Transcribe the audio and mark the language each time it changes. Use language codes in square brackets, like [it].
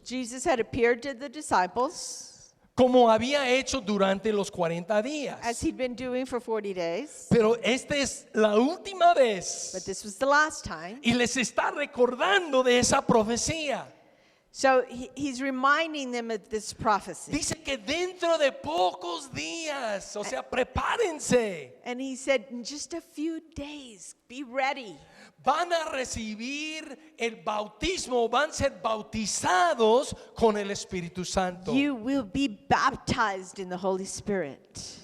[en] Jesus had appeared to the disciples [es] como había hecho durante los 40 días. [en] as he'd been doing for 40 days. [es] Pero esta es la última [en] But [es] vez [en] this was the last time. [es] y les está recordando de esa profecía. [en] So he's reminding them of this prophecy. [es] Dice que dentro de pocos días, o sea, prepárense. [en] And he said, in just a few days, be ready. [es] Van a recibir el bautismo, van a ser bautizados con el Espíritu Santo. [en] You will be baptized in the Holy Spirit.